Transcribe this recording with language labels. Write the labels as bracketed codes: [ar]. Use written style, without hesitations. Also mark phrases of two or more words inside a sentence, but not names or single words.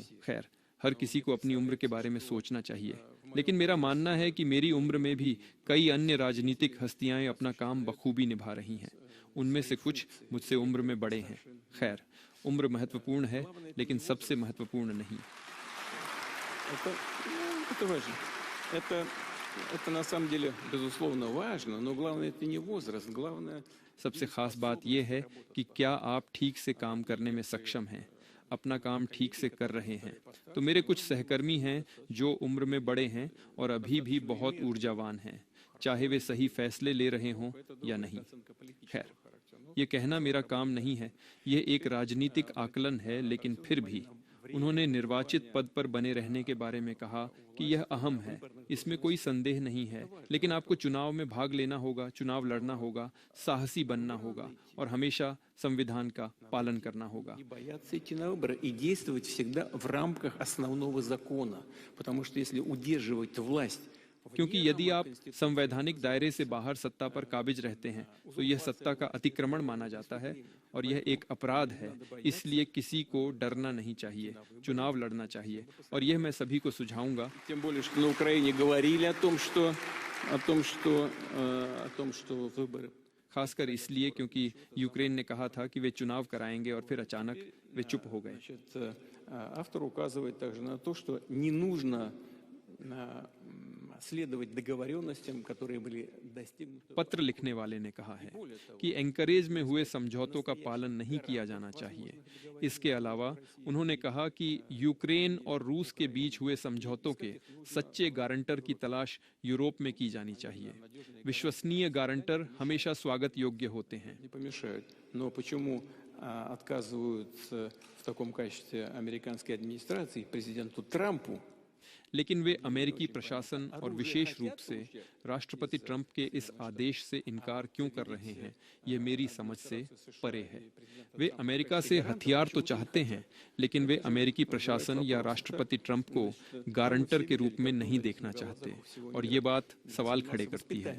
[hi] खैर, हर किसी को अपनी उम्र के बारे में सोचना चाहिए, लेकिन मेरा मानना है कि मेरी उम्र में भी कई अन्य राजनीतिक हस्तियां अपना काम बखूबी निभा रही हैं। उनमें से कुछ मुझसे उम्र में बड़े हैं। खैर, उम्र महत्वपूर्ण है, लेकिन सबसे महत्वपूर्ण नहीं। [ru] Это важно. Это на самом деле безусловно важно, но главное это не возраст, главное [hi] सबसे खास बात यह है कि क्या आप ठीक से काम करने में सक्षम हैं, अपना काम ठीक से कर रहे हैं। तो मेरे कुछ सहकर्मी हैं जो उम्र में बड़े हैं और अभी भी बहुत ऊर्जावान हैं, चाहे वे सही फैसले ले रहे हों या नहीं। खैर, ये कहना मेरा काम नहीं है, यह एक राजनीतिक आकलन है, लेकिन फिर भी उन्होंने निर्वाचित पद पर बने रहने के बारे में कहा कि यह अहम है, इसमें कोई संदेह नहीं है। लेकिन आपको चुनाव में भाग लेना होगा, चुनाव लड़ना होगा, साहसी बनना होगा और हमेशा संविधान का पालन करना होगा। [ru] бояться идти на выборы и действовать всегда в рамках основного закона, потому что если удерживать власть [hi] क्योंकि यदि आप संवैधानिक दायरे से बाहर सत्ता पर काबिज रहते हैं तो यह सत्ता का अतिक्रमण माना जाता है और यह एक अपराध है। इसलिए किसी को डरना नहीं चाहिए, चुनाव लड़ना चाहिए और यह मैं सभी को सुझाऊंगा। [ru] тем более что на Украине говорили о том, что выборы [hi] खासकर इसलिए क्योंकि यूक्रेन ने कहा था कि वे चुनाव कराएंगे और फिर अचानक वे चुप हो गए। [ru] Автор указывает также на то, что не нужно следовать договоренностям, которые были достигнуты. [hi] पत्र लिखने वाले ने कहा है कि एंकरेज में हुए समझौतों का पालन नहीं किया जाना चाहिए। इसके अलावा उन्होंने कहा कि यूक्रेन और रूस के बीच हुए समझौतों के सच्चे गारंटर की तलाश यूरोप में की जानी चाहिए। विश्वसनीय गारंटर हमेशा स्वागत योग्य होते हैं। [ru] Не помешают. Но почему отказываются в таком качестве американской администрации президенту Трампу? [hi] लेकिन वे अमेरिकी प्रशासन और विशेष रूप से राष्ट्रपति ट्रंप के इस आदेश से इनकार क्यों कर रहे हैं, ये मेरी समझ से परे है। वे अमेरिका से हथियार तो चाहते हैं, लेकिन वे अमेरिकी प्रशासन या राष्ट्रपति ट्रंप को गारंटर के रूप में नहीं देखना चाहते, और ये बात सवाल खड़े करती है।